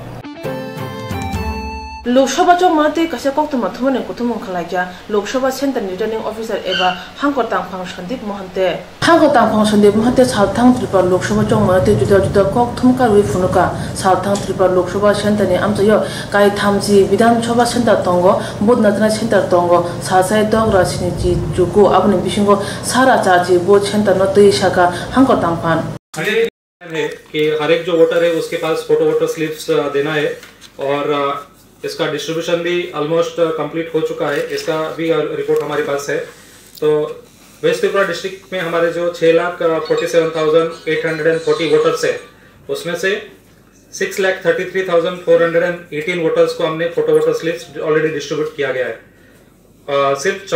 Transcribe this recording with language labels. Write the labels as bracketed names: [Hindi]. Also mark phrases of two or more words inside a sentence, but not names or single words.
[Kok Borok] लोकसभा चौ माते कसे कक्तमा थुमने कुथुम खलाइया लोकसभा सेंटर [English] returning officer [Kok Borok] एबा हांगकोटांग फांग सन्दीप महन्ते हांगकोटांग फांग सन्दीप महन्ते सालथांग त्रिपुरा लोकसभा चौ माते जुदा जुदा कक्तुम कारवि फुनुका सालथांग त्रिपुरा लोकसभा सेंटर नि आमजयो काय थामजी विधानसभा सेंटर तंगो बुधनाथना सेंटर तंगो सासाय दगरा सिनिजि जुगु आबनि बिसिंगो सारा चाजी बोध सेंटर न तै शाखा हांगकोटांग फान [Hindi] है कि हर एक जो वोटर है उसके पास [English] photo voter slips [Hindi] देना है और इसका डिस्ट्रीब्यूशन भी [English] almost complete [Hindi] हो चुका है इसका भी रिपोर्ट हमारे पास है तो वेस्ट त्रिपुरा डिस्ट्रिक्ट में हमारे जो 6,47,840 वोटर्स है उसमें से 6,33,418 वोटर्स को हमने [English] photo voter slips already distribute [Hindi] किया गया है सिर्फ